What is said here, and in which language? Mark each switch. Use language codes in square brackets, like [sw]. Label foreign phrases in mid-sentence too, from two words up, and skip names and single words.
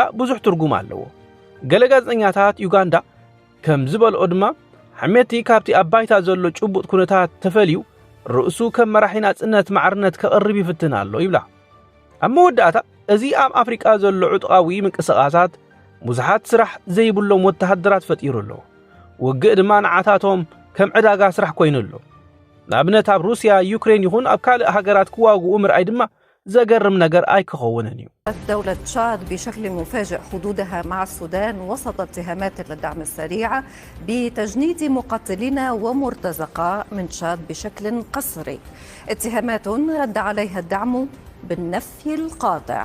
[ti] ብዙሕ ትርጉም ኣለዎ ገለ ጋዜጠኛታት ዩጋንዳ ከም ዝበልኦ ድማ ሓመቲ ካብቲ ኣባይታ ዘሎ ጭቡጥ ኩነታት ተፈልዩ ርእሱ ከም መራሒ ናጽነት ማዕርነት ከቕርብ ይፍትን ኣሎ ይብላ ኣብ መወዳእታ እዚ ኣብ ኣፍሪቃ ዘሎ ዕጡቓዊ ምንቅስቓሳት ብዙሓት ስራሕ ዘይብሎም ወተሃደራት ፈጢሩ ኣሎ ውግእ ድማ ንዓታቶም ከም ዕዳጋ ስራሕ ኮይኑ ኣሎ ንኣብነት ኣብ ሩስያ ዩክሬን ይኹን ኣብ ካልእ ሃገራት ክዋግኡ ምርኣይ ድማ زجرم نجر أيك خووننيو. [ar] دولة تشاد بشكل مفاجئ حدودها مع السودان وسط اتهامات للدعم السريع بتجنيد مقاتلين ومرتزقة من تشاد بشكل قسري. اتهامات رد عليها الدعم بالنفي القاطع.